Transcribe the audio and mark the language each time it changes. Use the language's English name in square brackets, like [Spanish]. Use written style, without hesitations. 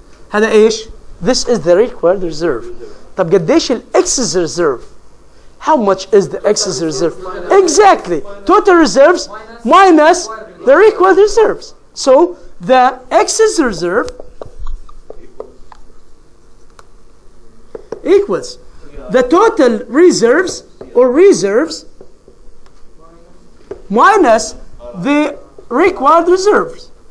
[Arabic] هذا ايش؟ [English] This is the required reserve. [Arabic] طب قديش الاكسس reserve? [English] How much is the excess reserve? Exactly. Total reserves minus the required reserves. So the excess reserve equals the total reserves or reserves minus the required reserves.